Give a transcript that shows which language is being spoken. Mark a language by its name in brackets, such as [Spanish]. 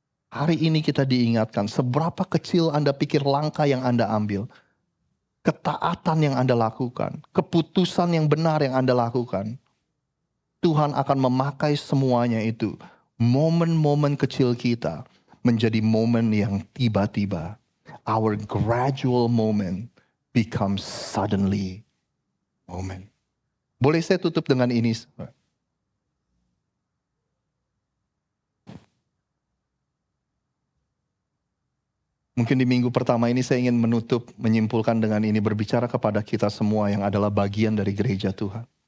[Indonesian] Hari ini kita diingatkan seberapa kecil Anda pikir langkah yang Anda ambil. Ketaatan yang Anda lakukan. Keputusan yang benar yang Anda lakukan. Tuhan akan memakai semuanya itu. Momen-momen kecil kita menjadi momen yang tiba-tiba. [English] Our gradual moment becomes suddenly moment. [Indonesian] Boleh saya tutup dengan ini? Mungkin di minggu pertama ini saya ingin menyimpulkan dengan ini, berbicara kepada kita semua yang adalah bagian dari gereja Tuhan.